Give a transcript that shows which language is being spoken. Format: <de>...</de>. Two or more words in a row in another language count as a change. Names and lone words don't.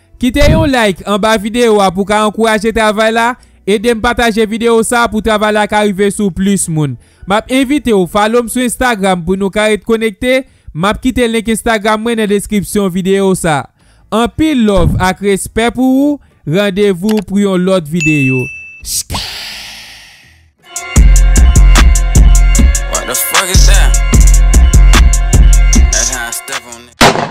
<ht>Kite yon like an ba videyo a pou ka ankouraje travay la, e de m pataje videyo sa pou travay la ka rive sou plis moun. M ap envite ou follow m sou Instagram pou nou ka rete konekte. M ap kite lenk Instagram mwen nan deskripsyon videyo sa. Anpil love ak respè pou ou, randevou pou yon lòt videyo. Shk.</ht> <en>What the fuck is that? That's how I step on it.</en>